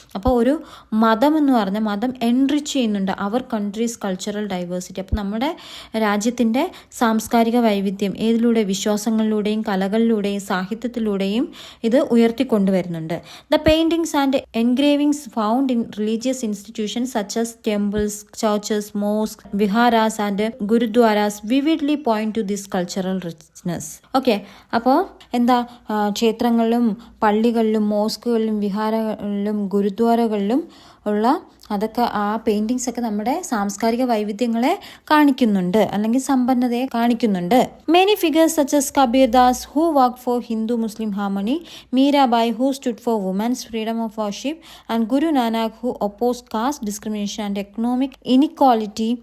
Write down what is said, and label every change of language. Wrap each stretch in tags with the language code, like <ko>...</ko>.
<ml>അപ്പോൾ ഒരു മതം എന്ന് പറഞ്ഞാൽ മതം എൻറിച്ച് ചെയ്യുന്നുണ്ട്</ml> <en>Our country's cultural diversity.</en> <ml>അപ്പോൾ നമ്മുടെ രാജ്യത്തിൻ്റെ സാംസ്കാരിക വൈവിധ്യം ഏതിലൂടെ? വിശ്വാസങ്ങളിലൂടെയും കലകളിലൂടെയും സാഹിത്യത്തിലൂടെയും ഇത് ഉയർത്തിക്കൊണ്ടുവരുന്നുണ്ട്.</ml> <en>The paintings and engravings found in religious institutions such as temples, churches, mosques, viharas and gurudwaras vividly point to this cultural richness.</en> <ml>Okay, അപ്പോൾ എന്താ, ക്ഷേത്രങ്ങളിലും പള്ളികളിലും മോസ്കുകളിലും വിഹാരകളിലും ഗുരുദ്വാരകളിലും ഉള്ള അതൊക്കെ ആ പെയിൻറ്റിങ്സ് ഒക്കെ നമ്മുടെ സാംസ്കാരിക വൈവിധ്യങ്ങളെ കാണിക്കുന്നുണ്ട്, അല്ലെങ്കിൽ സമ്പന്നതയെ കാണിക്കുന്നുണ്ട്.</ml> <en>Many figures such as Kabir Das who work for Hindu Muslim harmony, Mirabai who stood for women's freedom of worship and Guru Nanak who oppose caste discrimination and economic inequality.</en>